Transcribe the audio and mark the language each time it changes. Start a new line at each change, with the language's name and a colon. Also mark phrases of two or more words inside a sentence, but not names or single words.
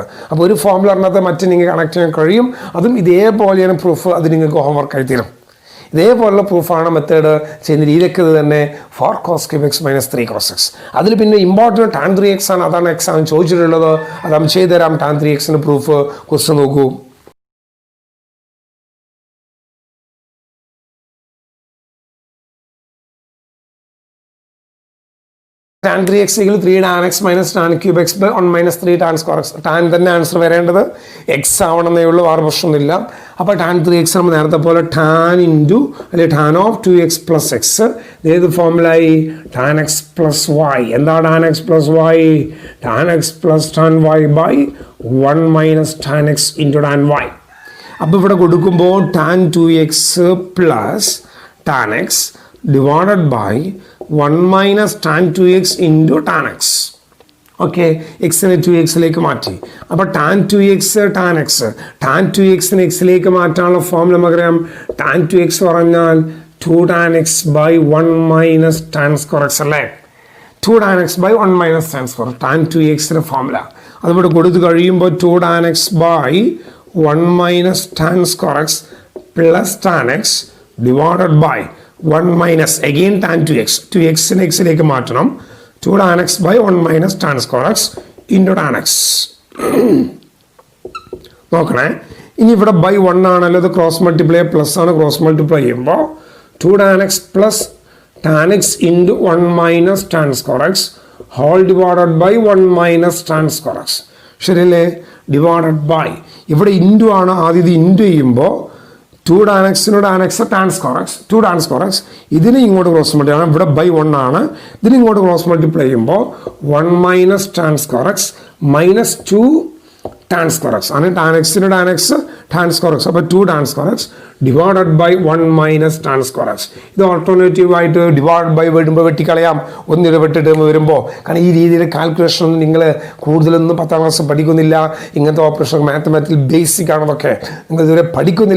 Malayalam: അപ്പോൾ ഒരു ഫോർമുല അറിഞ്ഞാൽ മറ്റേ നിങ്ങൾക്ക് കണക്ട് ചെയ്യാൻ കഴിയും. അതും ഇതേപോലെയാണ് പ്രൂഫ്. അത് നിങ്ങൾക്ക് ഹോംവർക്ക് ആയി തീരും. ഇതേപോലുള്ള പ്രൂഫാണ് മെത്തേഡ് ചെയ്യുന്ന രീതിയൊക്കെ ഇത് തന്നെ.
English: 4 cos cube x minus 3 cos x.
Malayalam: അതിൽ പിന്നെ
English: important tan 3x
Malayalam: ആണ്. അതാണ് എക്സാം ചോദിച്ചിട്ടുള്ളത്. അത് നമ്മൾ ചെയ്തുതരാം. tan 3xൻ്റെ
English: proof question
Malayalam: നോക്കൂ.
English: tan 3x equal 3 tan x minus tan cube x by 1 minus 3 tan square x.
Malayalam: tan തന്നെ ആൻസർ വരേണ്ടത് x ആവണമെന്നേ ഉള്ളൂ, വേറെ പ്രശ്നമൊന്നുമില്ല. അപ്പോൾ tan 3x നമ്മൾ നേരത്തെ പോലെ tan ഇൻറ്റു അല്ലെങ്കിൽ
English: tan of 2x plus x.
Malayalam: ഏത് ഫോർമുലായി?
English: tan x plus y. എന്താ tan x plus y? tan x plus tan y by 1 minus tan x into tan y.
Malayalam: അപ്പോൾ ഇവിടെ കൊടുക്കുമ്പോൾ
English: tan 2x plus tan x divided by 1 minus tan 2x into tan x.
Malayalam: ഓക്കെ, എക്സിനെ 2x മാറ്റി. അപ്പോൾ tan 2x tan x, tan 2xനെ എക്സിലേക്ക് മാറ്റാനുള്ള ഫോം നമുക്കറിയാം.
English: tan 2x പറഞ്ഞാൽ 2 tan x by 1 minus tan square x അല്ലേ. 2 tan x by 1 minus tan square, tan 2xന്റെ
Malayalam: ഫോമുല അതിവിടെ കൊടുത്തു കഴിയുമ്പോൾ
English: 2 tan x by 1 minus tan square x plus tan x divided by 1 minus again tan 2x, 2xനെ
Malayalam: എക്സിലേക്ക് മാറ്റണം.
English: 2 tan x by 1 minus tan square x into tan x.
Malayalam: നോക്കണേ, ഇനി ഇവിടെ ബൈ 1 ആണല്ലോ, ഇത്
English: cross multiply plus
Malayalam: ആണ്.
English: cross multiply ചെയ്യുമ്പോൾ 2 tan x plus tan x into 1 minus tan square x whole divided by 1 minus tan square x. ശരിയല്ലേ? divided by,
Malayalam: ഇവിടെ ഇൻറ്റു ആണ് ആദ്യം. ഇത് ഇൻറ്റു ചെയ്യുമ്പോൾ
English: 2 tan x tan x tan square x,
Malayalam: 2 tan square x. ഇതിനെ ഇങ്ങോട്ട്
English: cross multiply
Malayalam: ആണ്, ഇവിടെ ബൈ 1 ആണ്. ഇതിനെ ഇങ്ങോട്ട്
English: cross multiply ചെയ്യുമ്പോൾ 1 minus tan square x minus 2 tan square x ആണ്. tan x tan square x. അപ്പോൾ 2 tan square x divided by 1 minus tan square x.
Malayalam: ഇത് ഓൾട്ടർനേറ്റീവ് ആയിട്ട്
English: divide by
Malayalam: വരുമ്പോൾ വെട്ടിക്കളയാം, ഒന്നിടവിട്ട് ടേം വരുമ്പോൾ. കാരണം ഈ രീതിയിൽ കാൽക്കുലേഷൻ ഒന്നും നിങ്ങൾ കൂടുതലൊന്നും 10ാം ക്ലാസ് പഠിക്കുന്നില്ല. ഇങ്ങനത്തെ
English: operation mathematical basic
Malayalam: ആണതൊക്കെ നിങ്ങൾ ഇതുവരെ പഠിക്കുന്നില്ല.